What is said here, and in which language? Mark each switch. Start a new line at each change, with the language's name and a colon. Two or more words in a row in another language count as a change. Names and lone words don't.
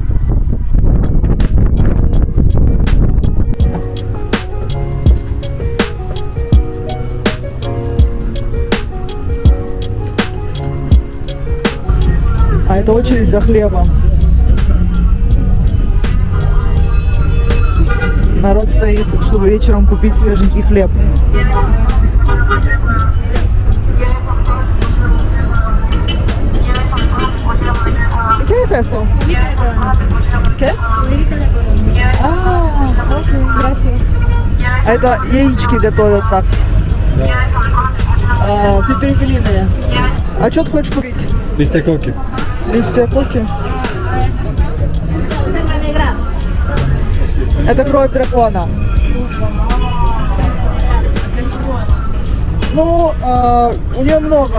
Russian: А это очередь за хлебом. Народ стоит, чтобы вечером купить свеженький хлеб.
Spanish: ¿Qué es esto? ¿Qué? Окей, gracias.
Russian: Это яички готовят так. Перепелиные. А что ты хочешь купить? Листья коки. Листья коки. Это кровь дракона. Ну, у нее много.